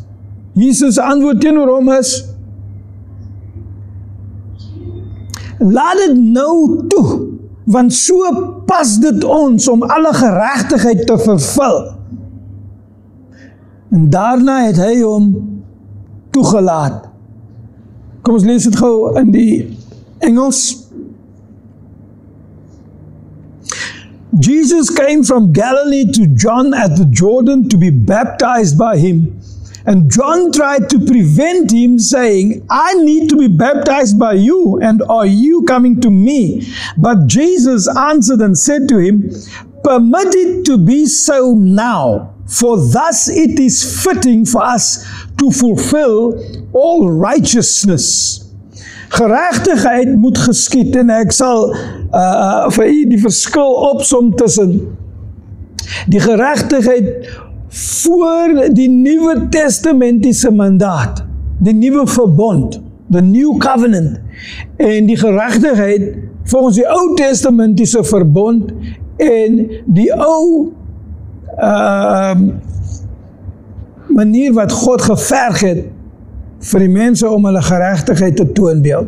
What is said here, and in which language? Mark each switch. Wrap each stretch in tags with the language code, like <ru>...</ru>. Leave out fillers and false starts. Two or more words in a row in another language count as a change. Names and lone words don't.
<af>Jesus se antwoord teenoor hom is, laat dit nou toe, want so pas dit ons om alle geregtigheid te vervul. En daarna het hy hom toegelaat. Kom ons lees dit gou in die Engels.</af> <en>Jesus came from Galilee to John at the Jordan to be baptized by him. And John tried to prevent him, saying, I need to be baptized by you, and are you coming to me? But Jesus answered and said to him, permit it to be so now, for thus it is fitting for us to fulfill all righteousness.</en> <af>Geregtigheid moet geskied, en ek sal vir u die verskil opsom tussen die geregtigheid voor die Nuwe Testamentiese mandaat, die nuwe verbond,</af> <en>the new covenant,</en> <af>en die geregtigheid volgens die Ou Testamentiese verbond, en die ou manier wat God geverg het vir die mense om hulle geregtigheid te toonbeeld.</af>